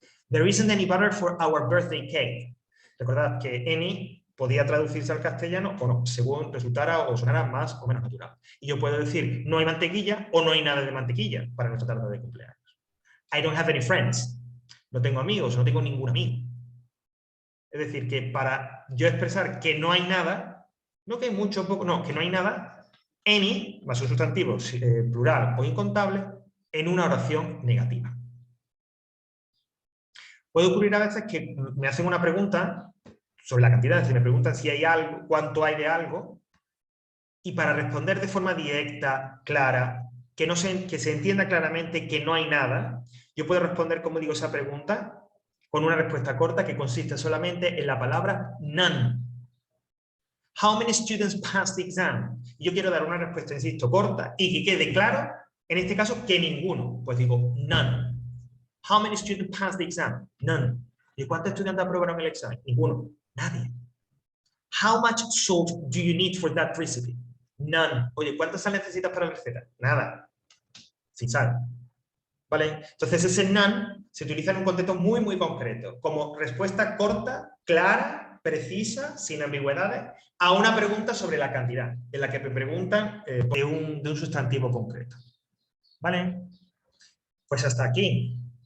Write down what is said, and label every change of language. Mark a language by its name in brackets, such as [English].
[English] There isn't any butter for our birthday cake. [Spanish] Recordad que any podía traducirse al castellano o no, según resultara o sonara más o menos natural. Y yo puedo decir no hay mantequilla o no hay nada de mantequilla para nuestra tarta de cumpleaños. [English] I don't have any friends. [Spanish] No tengo amigos, no tengo ningún amigo. Es decir, que para yo expresar que no hay nada, no que hay mucho o poco, no, que no hay nada, any, más un sustantivo plural o incontable, en una oración negativa. Puede ocurrir a veces que me hacen una pregunta sobre la cantidad, es decir, me preguntan si hay algo, cuánto hay de algo, y para responder de forma directa, clara, que se entienda claramente que no hay nada, yo puedo responder, como digo, esa pregunta con una respuesta corta que consiste solamente en la palabra none. [English] How many students passed the exam? [Spanish] Yo quiero dar una respuesta, insisto, corta y que quede claro, en este caso, que ninguno. Pues digo, none. [English] How many students passed the exam? None. [Spanish] ¿Y cuántos estudiantes aprobaron el examen? Ninguno. Nadie. [English] How much salt do you need for that recipe? None. [Spanish] Oye, ¿cuánta sal necesitas para la receta? Nada. Sin sal. ¿Vale? Entonces ese none se utiliza en un contexto muy, muy concreto, como respuesta corta, clara, precisa, sin ambigüedades, a una pregunta sobre la cantidad, en la que me preguntan de un sustantivo concreto. ¿Vale? Pues hasta aquí.